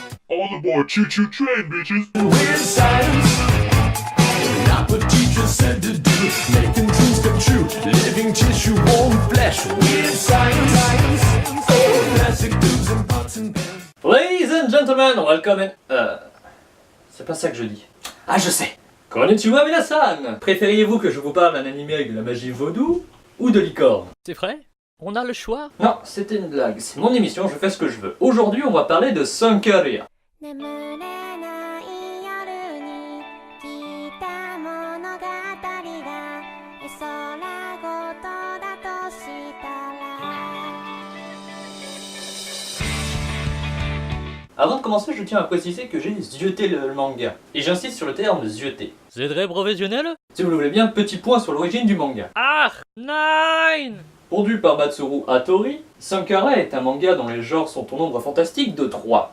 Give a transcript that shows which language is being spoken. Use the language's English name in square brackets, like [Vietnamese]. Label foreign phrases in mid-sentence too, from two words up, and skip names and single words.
[English] All aboard choo-choo train, bitches! Weird science, not what teachers said to do. Making dreams come true, living tissue, warm flesh. Weird science, oh, plastic tubes and pots and pans. Ladies and gentlemen, welcome in... [French] C'est pas ça que je dis. Ah, je sais. [Japanese] こんにちは皆さん. [French] Préfériez-vous que je vous parle d'un animé avec de la magie vaudou ou de licorne? C'est vrai? On a le choix? Non, c'était une blague. C'est mon émission, je fais ce que je veux. Aujourd'hui, on va parler de Sankaria. [Japanese] 眠れない夜に聞いた物語が絵空事だとしたら [French] Avant de commencer, je tiens à préciser que j'ai zioté le manga. Et j'insiste sur le terme zioté. C'est très professionnel? Si vous le voulez bien, petit point sur l'origine du manga. Ah! Nine! Pondu par Matsuru Hattori, Sankara est un manga dont les genres sont au nombre fantastique de 3.